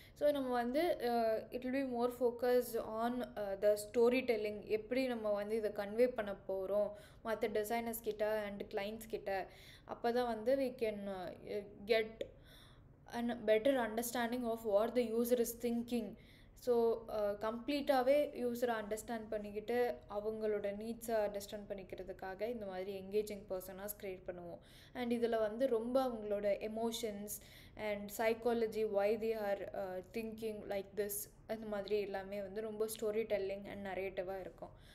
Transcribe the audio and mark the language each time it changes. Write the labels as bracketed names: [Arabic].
[Tamil] So நம்ம வந்து [English] it will be more focused on the storytelling, [Tamil] எப்படி நம்ம வந்து இதை கன்வே பண்ண போகிறோம் மற்ற designers கிட்ட and clients கிட்ட. அப்போ தான் வந்து [English] we can get a better understanding of what the user is thinking. [Tamil] So கம்ப்ளீட்டாகவே யூஸரை understand பண்ணிக்கிட்டு அவங்களோட நீட்ஸை அண்டர்ஸ்டாண்ட் பண்ணிக்கிறதுக்காக இந்த மாதிரி எங்கேஜிங் பர்சனாஸ் க்ரியேட் பண்ணுவோம். அண்ட் இதில் வந்து ரொம்ப அவங்களோட emotions and psychology, [English] why they are thinking like this, [Tamil] அந்த மாதிரி எல்லாமே வந்து ரொம்ப ஸ்டோரி டெல்லிங் அண்ட் நரேட்டிவாக இருக்கும்.